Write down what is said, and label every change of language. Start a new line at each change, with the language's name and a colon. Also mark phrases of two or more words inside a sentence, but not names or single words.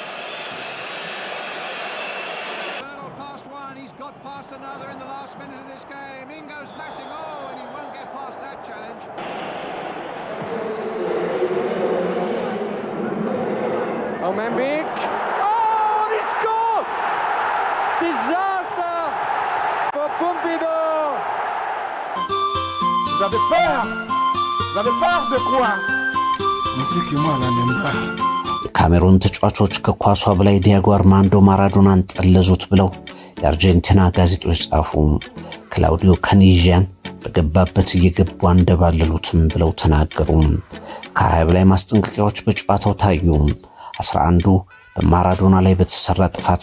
English: Past one, he's got past another in the last minute of this game. Ingo's smashing, and he won't get past that challenge. Omenbik. Oh, he scored! Disaster for Pompidou.
French: Vous avez peur de quoi? Moi la n'aime pas.
Amharic: የካሜሩን ተጫዋቾች ከኳሷ በላይ ዲያጎ አርማንዶ ማራዶናን ጠለዙት ብለው የአርጀንቲና ጋዜጦች ጻፉ። ክላውዲዮ ካኒጂያን በገባበት እየገቡ አንደባለሉትም ብለው ተናገሩ። ከ20 በላይ ማስጠንቀቂያዎች በጨዋታው ታዩ። 11ዱ በማራዶና ላይ በተሰራ ጥፋት